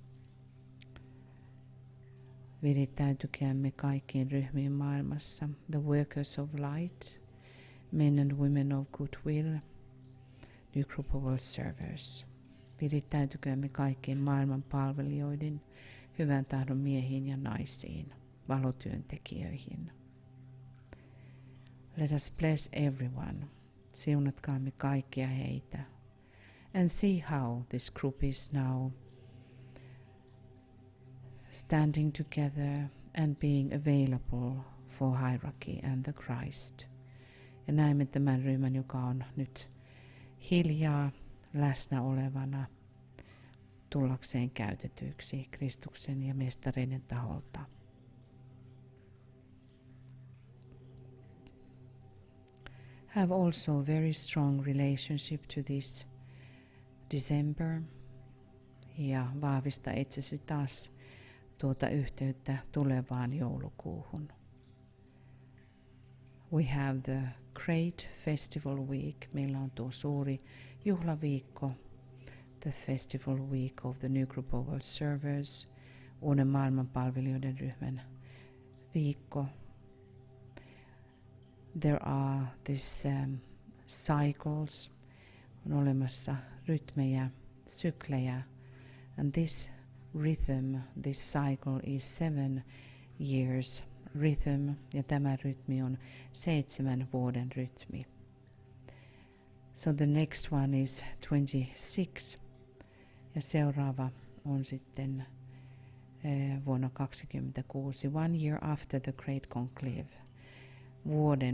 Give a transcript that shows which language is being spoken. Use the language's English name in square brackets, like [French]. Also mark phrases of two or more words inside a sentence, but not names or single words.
[Finnish] Virittäytykäämme kaikkiin ryhmiin maailmassa. [English] The workers of light, men and women of goodwill, new group of world servers. [Finnish] Virittäytykäämme kaikkiin maailman palvelijoiden, hyvän tahdon miehiin ja naisiin, valotyöntekijöihin. [English] Let us bless everyone. [Finnish] Siunatkaamme kaikkia heitä. [English] And see how this group is now standing together and being available for hierarchy and the Christ. [Finnish] Ja näemme tämän ryhmän, joka on nyt hiljaa läsnä olevana tullakseen käytetyksi Kristuksen ja mestareiden taholta. [English] Have also a very strong relationship to this December [Finnish] ja vahvista itsesi taas tuota yhteyttä tulevaan joulukuuhun. [English] We have the great festival week. [Finnish] Meillä on tuo suuri juhlaviikko, [English] the festival week of the new group of world servers, [Finnish] uuden maailmanpalvelijoiden ryhmän viikko. [English] There are these cycles, [Finnish] on olemassa rytmejä, syklejä, [English] and this rhythm, this cycle is 7 years rhythm, [Finnish] ja tämä rytmi on 7 vuoden rytmi. [English] So the next one is 26, [Finnish] ja seuraava on sitten vuonna 26, [English] 1 year after the Great Conclave.